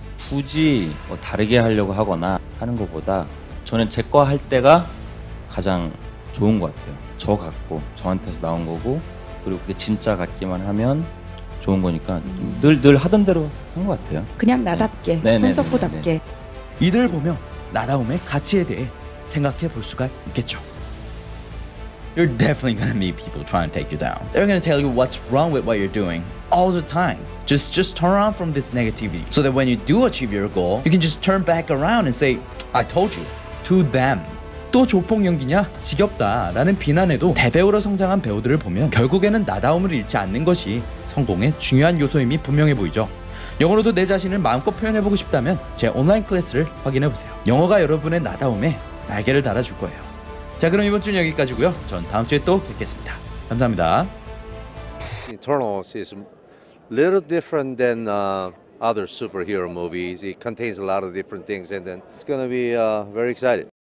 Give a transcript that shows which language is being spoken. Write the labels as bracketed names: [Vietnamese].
[Korean] 굳이 뭐 다르게 하려고 하거나 하는 것보다 저는 제 거 할 때가 가장 좋은 것 같아요. 저 같고 저한테서 나온 거고 그리고 그게 진짜 같기만 하면 좋은 거니까 늘 하던 대로 한 것 같아요. 그냥 나답게, 손석구답게. 이들 보며 나다움의 가치에 대해 생각해 볼 수가 있겠죠. [English] You're definitely gonna meet people trying to take you down. They're gonna tell you what's wrong with what you're doing all the time. Just turn around from this negativity so that when you do achieve your goal, you can just turn back around and say, I told you, to them. [Korean] 또 조폭 연기냐? 지겹다 라는 비난에도 대배우로 성장한 배우들을 보면 결국에는 나다움을 잃지 않는 것이 성공의 중요한 요소임이 분명해 보이죠. 영어로도 내 자신을 마음껏 표현해보고 싶다면 제 온라인 클래스를 확인해보세요. 영어가 여러분의 나다움에 날개를 달아줄 거예요. 자, 그럼 이번 주는 여기까지고요. 전 다음 주에 또 뵙겠습니다. 감사합니다. [English] Eternals is a little different than other superhero movies. It contains a lot of different things, and then it's going to be very excited.